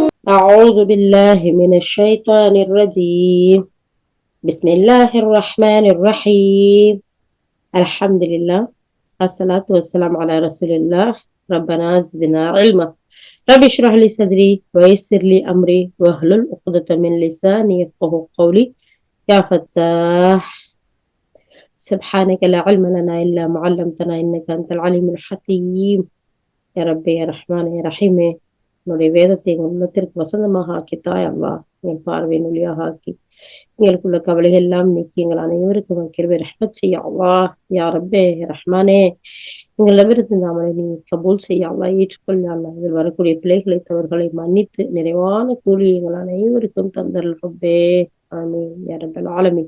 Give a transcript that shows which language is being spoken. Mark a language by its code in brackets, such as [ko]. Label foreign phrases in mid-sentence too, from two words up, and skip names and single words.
[ar] أعوذ بالله من الشيطان الرجيم بسم الله الرحمن الرحيم الحمد لله الصلاة والسلام على رسول الله ربنا زدنا علما رب اشرح لي صدري ويسر لي أمري واحلل عقدة من لساني يفقهوا قولي يا فتاح سبحانك لا علم لنا إلا ما علمتنا إنك أنت العليم الحكيم يا ربي يا رحمن يا رحيم [ta] என்னுடைய வேதத்தை எங்கள் உள்ளத்திற்கு வசந்தமாக ஆக்கித்தாய் அல்லா என் பார்வையின் ஒளியாக ஆக்கி எங்களுக்குள்ள கவலைகள் எல்லாம் நீக்கி எங்கள் அனைவருக்கும் கிருபை ரஹ்மத் செய்ய அல்லா யா ரப்பே ரஹ்மானே எங்களிடமிருந்து நாமளை நீ கபூல் செய்ய அல்லா ஏற்றுக்கொள்ள அல்லா இதில் வரக்கூடிய பிள்ளைகளை தவறுகளை மன்னித்து நிறைவான கூலி எங்கள் அனைவருக்கும் தந்தல் ரப்பே [ar] آمين يا رب العالمين.